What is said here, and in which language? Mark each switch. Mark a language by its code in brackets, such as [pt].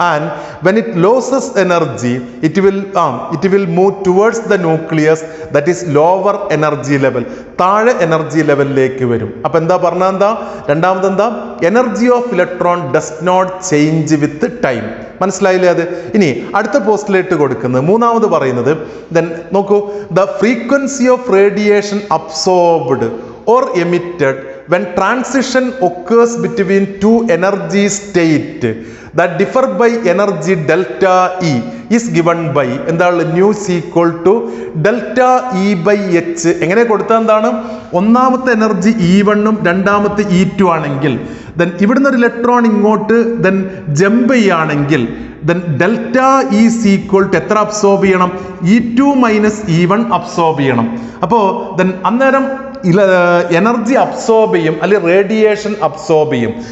[en] and when it loses energy it will move towards the nucleus, that is lower energy level. [ml] താഴെ energy ലെവലിലേക്ക് വരും. അപ്പൊ എന്താ പറഞ്ഞ എന്താ? രണ്ടാമത് എന്താ? [en] Energy of electron does not change with time. [ml] മനസ്സിലായില്ലേ? അത് ഇനി അടുത്ത പോസ്റ്റ്ലേറ്റ് കൊടുക്കുന്നത് മൂന്നാമത് പറയുന്നത് [en] Then നോക്കൂ, the frequency of radiation absorbed or emitted when transition occurs between two energy state that differ by energy delta E is given by എന്താണ്? nu is equal to delta E by h. [ml] എങ്ങനെ കൊടുത്താൽ എന്താണ്? ഒന്നാമത്തെ energy E1 ഉം രണ്ടാമത്തെ E2 ആണെങ്കിൽ then ഇവിടുന്ന് ഒരു ഇലക്ട്രോൺ ഇങ്ങോട്ട് ദെൻ ജമ്പ് ചെയ്യുകയാണെങ്കിൽ then [en] delta is equal to [ml] എത്ര അബ്സോർബ് ചെയ്യണം? E2 മൈനസ് E1 അബ്സോർബ് ചെയ്യണം. അപ്പോൾ ദെൻ അന്നേരം എനർജി അബ്സോർബ് ചെയ്യും, അല്ലെങ്കിൽ റേഡിയേഷൻ അബ്സോർബ് ചെയ്യും.